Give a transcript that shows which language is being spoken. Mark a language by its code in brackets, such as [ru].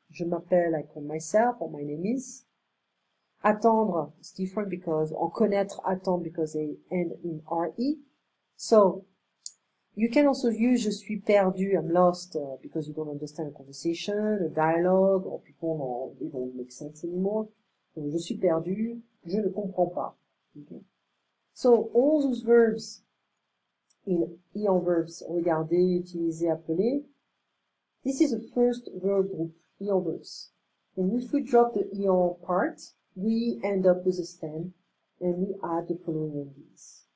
[fr] Je m'appelle, [en] I call myself, or my name is. Attendre is different because, or connaître, attendre because they end in RE. So, you can also use [fr] je suis perdu, [en] I'm lost, because you don't understand a conversation, a dialogue, or people they don't make sense anymore. [fr] So, je suis perdu, je ne comprends pas. [en] Okay? So, all those verbs in ion verbs, regarder, utiliser, appeler, this is the first verb group, ion verbs. And if we drop the ion part, we end up with a stem, and we add the following endings.